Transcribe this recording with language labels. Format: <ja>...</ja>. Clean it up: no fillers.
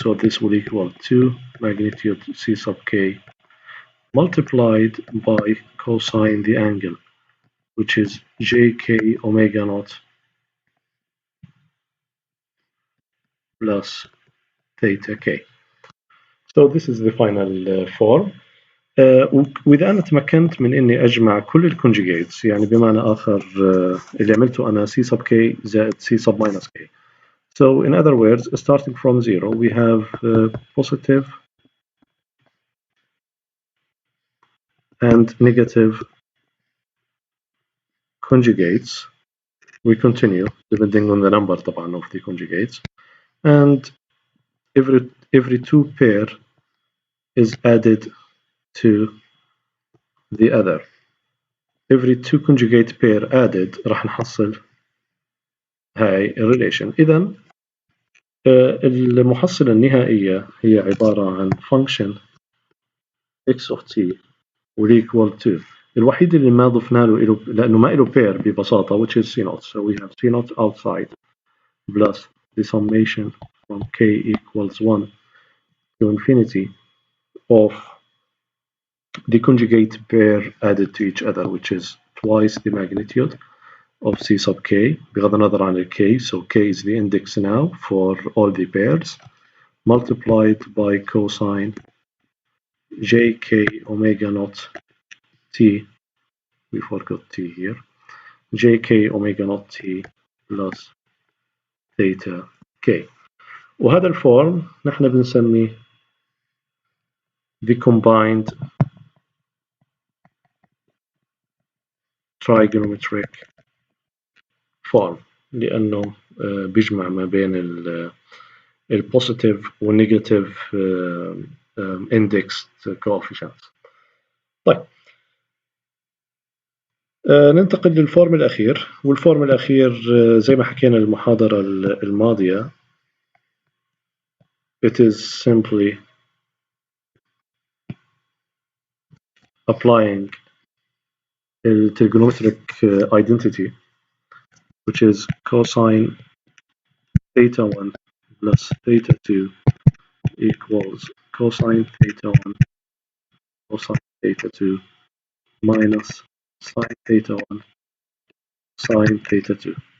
<en>So this will equal 2 magnitude c sub k multiplied by cosine the angle, which is jk omega naught plus theta k. So this is the final form.</en> <ar>وإذا أنا تمكنت من إني أجمع كل الكونجيجيتس، يعني بمعنى آخر اللي عملته أنا c sub k زائد c sub minus k.</ar> <en>So in other words, starting from 0, we have positive and negative conjugates. We continue depending on the number</en> <ar>طبعا</ar> <en>of the conjugates, and every two pair is added to the other. Every two conjugate pair added</en> <ar>راح نحصل هاي</ar> <en>relation.</en> <ar>إذا المحصلة النهائية هي عبارة عن</ar> <en>function x of t will equal to</en> <ar>الوحيد اللي ما ضفنا له لأنه ما له pair ببساطة,</ar> <en>which is c naught. So we have c naught outside plus the summation from k equals 1 to infinity of the conjugate pair added to each other, which is twice the magnitude of c sub k</en> <ar>بغض النظر عن</ar> <en>k. So k is the index now for all the pairs, multiplied by cosine jk omega naught t, we forgot t here, jk omega naught t plus theta k.</en> <ar>وهذا الفورم نحن بنسميه</ar> <en>the combined trigonometric form,</en> <ar>لأنه بيجمع ما بين البوزيتيف والنيجاتيف indexed coefficients. طيب ننتقل للفورم الأخير. والفورم الأخير زي ما حكينا المحاضرة الماضية,</ar> <en>it is simply applying the trigonometric identity, which is cosine theta 1 plus theta 2 equals cosine theta 1 cosine theta 2 minus sine theta 1 sine theta 2.</en>